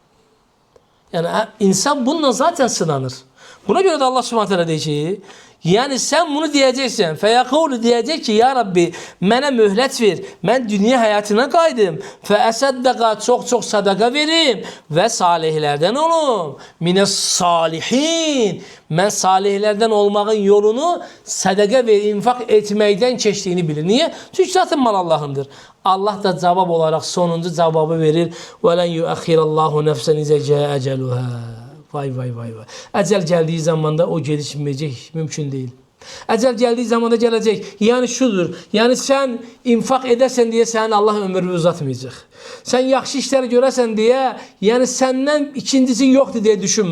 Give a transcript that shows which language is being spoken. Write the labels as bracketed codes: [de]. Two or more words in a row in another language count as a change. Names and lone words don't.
[az] Yəni insan bununla zaten sınanır. Buna görə də Allah [ar] سبحانه تعالى [az] deyir ki, yəni sən bunu deyəcəksən, fəyəqulu deyəcək ki, [ar] يا رب, [az] mənə möhlət ver, mən dünya həyatına qaydım, fəəsəddəqa çox sadaqa verim və salihlərdən olum, [ar] من الصالحين, [az] mən salihlərdən olmağın yolunu sədəqə və infaq etməkdən keçdiyini bilir. Niyə? Çünki zaten mal Allahındır. Allah da cavab olaraq sonuncu cavabı verir. [ar] وَلَنْ يُؤَخِّرَ اللّٰهُ نَفْسًا اِذَا جَاءَ أَجَلُهَا. [az] Vay. Əcəl gəldiyi zamanda o gecikməyəcək, mümkün deyil. Əcəl gəldiyi zamanda gələcək. Yəni şudur, yəni sən infaq edəsən deyə sənin Allah ömrünü uzatmayacaq. Sən yaxşı işlər görəsən deyə, yəni səndən ikincisi yoxdur deyə düşünmə.